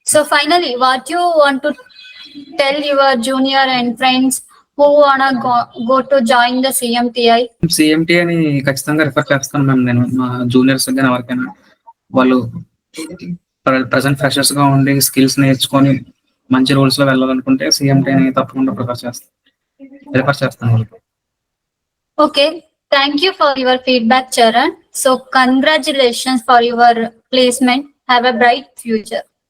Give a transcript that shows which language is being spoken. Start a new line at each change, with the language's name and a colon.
English: So finally, what you want to tell your junior and friends who wanna go to join the CMTI?
Telugu: సిఎంటిఐని ఖచ్చితంగా refer చేస్తాను ma'am. నేను మా juniors కానీ ఎవరికైనా వాళ్ళు ప్రజెంట్ ఫ్రెషర్స్ గా ఉండి స్కిల్స్ నేర్చుకొని మంచి రోల్స్ లో వెళ్ళాలనుకుంటే సిఎంటిఐని తప్పకుండా రిఫర్ చేస్తాను వాళ్ళకి.
English: Okay. Thank you for your feedback, Charan. So congratulations for your placement. Have a bright future.